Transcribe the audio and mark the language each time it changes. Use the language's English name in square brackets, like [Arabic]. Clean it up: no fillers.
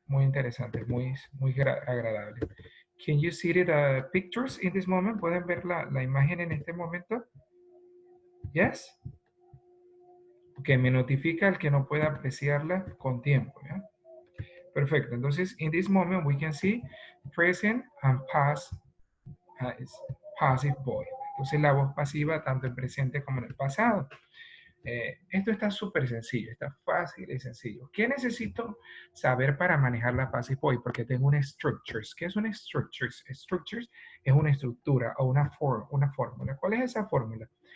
[Spanish] Muy interesante, muy agradable. [English] Can you see the pictures in this moment? [Spanish] ¿Pueden ver la imagen en este momento? Yes? Ok, me notifica el que no pueda apreciarla con tiempo, ¿ya? Perfecto. [English] Entonces, in this moment, we can see present and past passive voice. [Spanish] Entonces, la voz pasiva tanto en presente como en el pasado. Esto está súper sencillo, está fácil y sencillo. ¿Qué necesito saber para manejar la passive voice? Porque tengo una structures. ¿Qué es una structures? Structures es una estructura o una fórmula. ¿Cuál es esa fórmula?